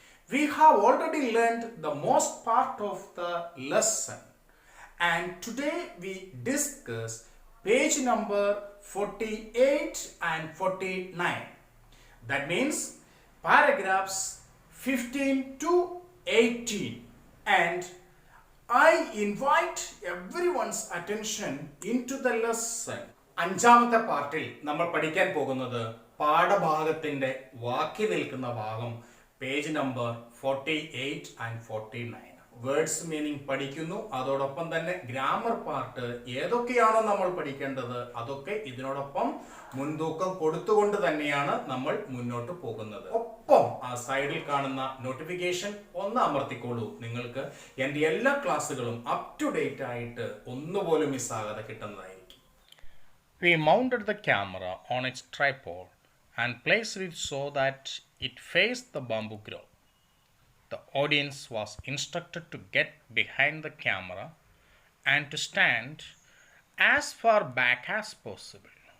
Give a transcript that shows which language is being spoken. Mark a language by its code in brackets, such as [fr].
[en] We have already learned the most part of the lesson, and today we discuss page number 48 and 49. That means paragraphs 15 to 18, and I invite everyone's attention into the lesson. [ml] അഞ്ചാമത്തെ പാർട്ടിൽ നമ്മൾ പഠിക്കാൻ പോകുന്നത് പാഠഭാഗത്തിന്റെ ബാക്കി നിൽക്കുന്ന ഭാഗം page number 48 and 49. Words meaning പഠിക്കുന്നു. അതോടൊപ്പം തന്നെ ഗ്രാമർ പാർട്ട് ഏതൊക്കെയാണോ നമ്മൾ പഠിക്കേണ്ടത് അതൊക്കെ ഇതിനോടൊപ്പം മുൻതൂക്കം കൊടുത്തുകൊണ്ട് തന്നെയാണ് നമ്മൾ മുന്നോട്ട് പോകുന്നത്. ഒപ്പം ആ സൈഡിൽ കാണുന്ന നോട്ടിഫിക്കേഷൻ ഒന്ന് അമർത്തിക്കോളൂ. നിങ്ങൾക്ക് എൻ്റെ എല്ലാ ക്ലാസ്സുകളും അപ് ടു ഡേറ്റ് ആയിട്ട് ഒന്നുപോലും മിസ്സാകാതെ കിട്ടുന്നതായിരിക്കും. [en] We mounted the camera on its tripod and placed it so that it faced the bamboo grove. The audience was instructed to get behind the camera and to stand as far back as possible.